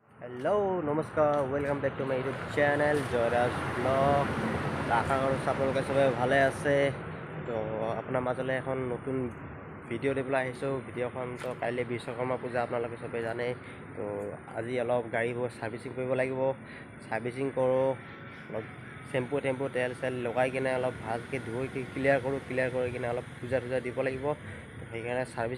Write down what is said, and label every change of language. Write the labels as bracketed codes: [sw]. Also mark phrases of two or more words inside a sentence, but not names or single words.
[as] हेलो नमस्कार [en] Welcome back to my YouTube channel [as] जयराज ब्लॉग [hi] आशा करूँ [as] আপোনালোকে সবে ভালে আছে তো আপোনাৰ মাজলৈ এখন নতুন ভিডিঅ' দিবলৈ আহিছোঁ ভিডিঅ'খন তো কাইলৈ বিশ্বকৰ্মা পূজা আপোনালোকে সবে জানে তো আজি অলপ গাড়ীবোৰ সাৰ্ভিসিং কৰিব লাগিব সাৰ্ভিসিং কৰোঁ অলপ চেম্পু টেম্পু তেল চেল লগাই কিনে অলপ ভালকৈ ধুই ক্লিয়াৰ কৰি কিনে অলপ পূজা দিব লাগিব তো সেইকাৰণে সাৰ্ভিসিং